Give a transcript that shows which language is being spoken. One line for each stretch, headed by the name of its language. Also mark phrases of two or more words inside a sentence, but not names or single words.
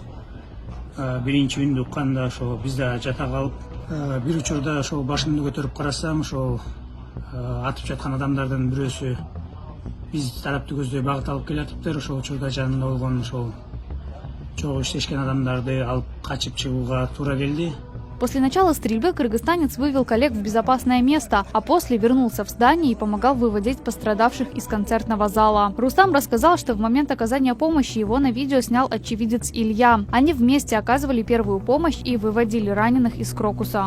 Kyrgyz: Биринчи үндү укканда ошо биз да жата калып, бир учурда ошол башымды көтөрүп карасам, ошол атып жаткан адамдардын бирөөсү биз тарапты көздөй багыт алып келатыптыр. Ошол учурда жанында болгон ошол чогуу иштешкен адамдарды алып качып чыгууга туура келди.
Russian: После начала стрельбы кыргызстанец вывел коллег в безопасное место, а после вернулся в здание и помогал выводить пострадавших из концертного зала. Рустам рассказал, что в момент оказания помощи его на видео снял очевидец Илья. Они вместе оказывали первую помощь и выводили раненых из Крокуса.